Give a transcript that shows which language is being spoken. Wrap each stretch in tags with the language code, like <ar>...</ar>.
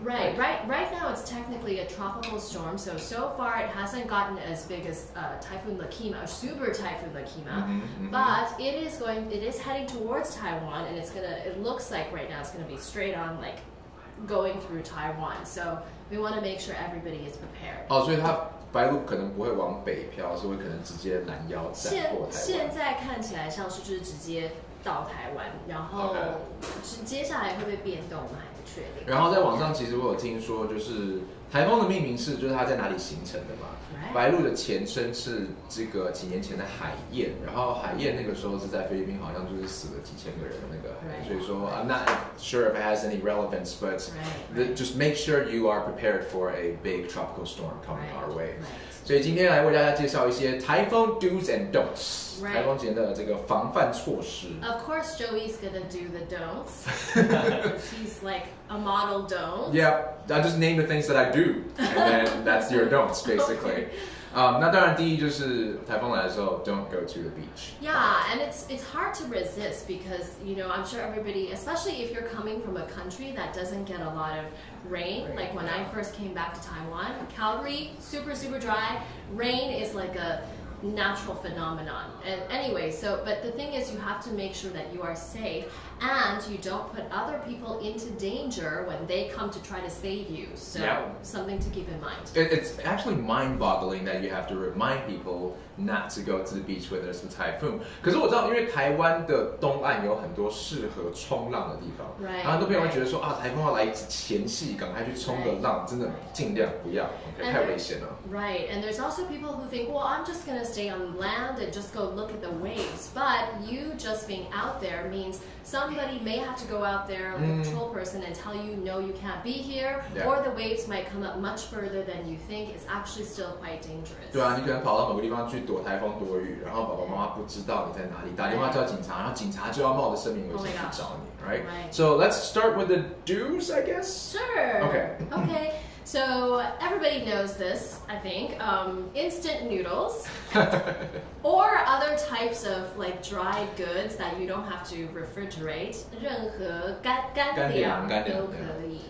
<en>Right now it's technically a tropical storm, so far it hasn't gotten as big as Typhoon Lakima, or Super Typhoon Lakima, but it is heading towards Taiwan, and it looks like right now it's going to be straight on like going through Taiwan. So we want to make sure everybody is prepared.</en> <zh>所以它白鹭可能不会往北飘，是会可能直接拦腰斩过台湾。现在看起来像是就是直接到台湾，然后接下来会不会变动，我们还不确定。然后在网上其实我有听说，就是台风的命名是就是它在哪里形成的嘛。白鹭的前身是这个几年前的海燕，然后海燕那个时候是在菲律宾，好像就是死了几千个人的那个海燕，所以说</zh> <en>I'm not sure if it has any relevance, but just make sure you are prepared for a big tropical storm coming our way.</en> <zh>所以今天来为大家介绍一些台风</zh> <en>do's and don'ts，</en> <zh>台风前的这个防范措施。</zh> <en>Of course, Joey's gonna do the don'ts. He's like a model don't. Yeah, I just name the things that I do, and then that's your don'ts basically.</en> <zh>那当然第一就是台风来的时候</zh> <en>don't go to the beach. Yeah, and it's hard to resist because I'm sure everybody, especially if you're coming from a country that doesn't get a lot of rain. Like when I first came back to Taiwan, Calgary, super dry. Rain is like a natural phenomenon. And anyway, but the thing is you have to make sure that you are safe and you don't put other people into danger when they come to try to save you. So something to keep in mind. It's actually mind-boggling that you have to remind people not to go to the beach when there's a typhoon.</en> <zh>可是我知道，因为台湾的东岸有很多适合冲浪的地方，然后很多朋友会觉得说台风要来前夕，赶快去冲个浪，真的尽量不要 ，OK， 太危险了。</zh> <en>Right, and there's also people who think, well, I'm just gonna stay on land and just go look at the waves. But you just being out there means somebody may have to go out there, like a patrol person, and tell you, no, you can't be here, or the waves might come up much further than you think. It's actually still quite dangerous.</en> <zh>对啊，你可能跑到某个地方去躲台风躲雨，然后爸爸妈妈不知道你在哪里，打电话叫警察，然后警察就要冒着生命危险去找你 ，right?</zh> <en>So let's start with the do's, I guess. Sure. Okay. So everybody knows this, I think. Instant noodles or other types of like dried goods that you don't have to refrigerate.</en> <zh>任何干粮都可以。</zh>